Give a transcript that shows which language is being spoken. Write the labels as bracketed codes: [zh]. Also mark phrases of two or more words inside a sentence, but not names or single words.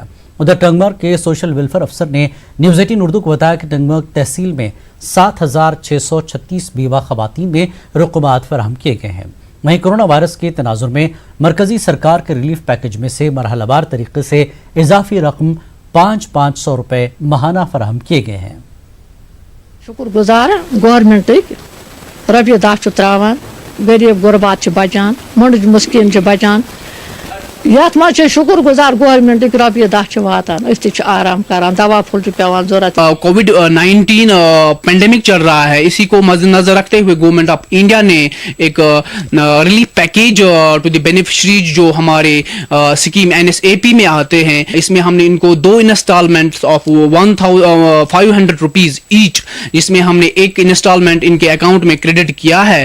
[ur] ادھر ٹنگمرگ کے [en] social welfare [ur] افسر نے نیوز 18 اردو کو بتایا کہ ٹنگمرگ تحصیل میں 7636 بیوہ خواتین میں رقومات فراہم کیے گئے ہیں. وہیں کورونا وائرس کے تناظر میں مرکزی سرکار کے [en] relief package [ur] میں سے مرحلہ وار طریقے سے اضافی رقم 500 روپے ماہانہ فراہم کیے گئے ہیں. [ks] शुक्रगुजार गवर्नमेंट रपी 10 त्रावान गरीब गुरबात बचान मंड मुस्किन बचान यथ मज शुक्रगुजार गवर्नमेंट रपी 10 वातान आराम करान दवा फुल पेवान जरूरत। [ur] کووڈ-19 پینڈیمک چل رہا ہے، اسی کو مدنظر رکھتے ہوئے گورنمنٹ آف انڈیا نے ایک [en] relief package to the beneficiaries [ur] جو ہمارے اسکیم NSAP میں آتے ہیں، اس میں ہم نے ان کو [en] 2 installments of 1500 rupees each, [ur] جس میں ہم نے ایک انسٹالمنٹ ان کے اکاؤنٹ میں کریڈٹ کیا ہے.